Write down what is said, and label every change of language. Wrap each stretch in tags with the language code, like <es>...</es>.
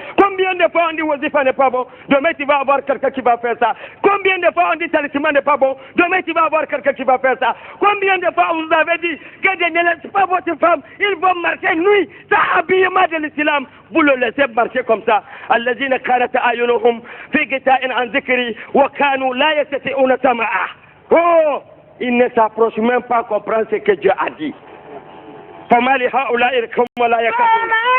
<fr>Combien de fois on dit Wazifa n'est pas bon, demain tu vas avoir quelqu'un qui va faire ça. Combien de fois on dit Talisman n'est pas bon, demain tu vas avoir quelqu'un qui va faire ça. Combien de fois vous avez dit que je ne laisse pas votre femme, ils vont marcher nuit, ça habillement de l'islam, vous le laissez marcher comme ça.</fr> <ar>الذين كانت أعينهم في غطاء عن ذكري وكانوا لا يستطيعون سماعا.</ar> <fr>Oh, ils ne s'approchent même pas comprendre ce que Dieu a dit.</fr> <ar>فما لهؤلاء القوم لا يكادون</ar>